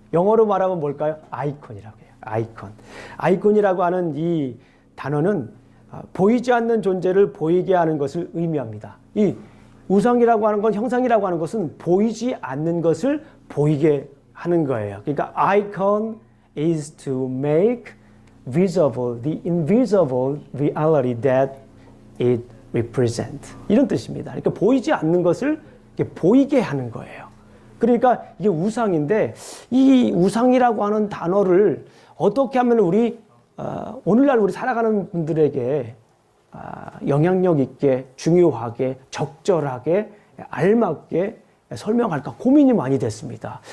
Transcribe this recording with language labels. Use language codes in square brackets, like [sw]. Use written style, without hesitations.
[ko] 영어로 말하면 뭘까요? 아이콘이라고 해요. 아이콘. 아이콘이라고 하는 이 단어는 보이지 않는 존재를 보이게 하는 것을 의미합니다. 이 우상이라고 하는 건, 형상이라고 하는 것은 보이지 않는 것을 보이게 하는 거예요. 그러니까 [en] icon is to make visible the invisible reality that it represents. [ko] 이런 뜻입니다. 그러니까 보이지 않는 것을 보이게 하는 거예요. 그러니까 이게 우상인데 이 우상이라고 하는 단어를 어떻게 하면 우리 오늘날 우리 살아가는 분들에게 영향력 있게, 중요하게, 적절하게, 알맞게 설명할까 고민이 많이 됐습니다.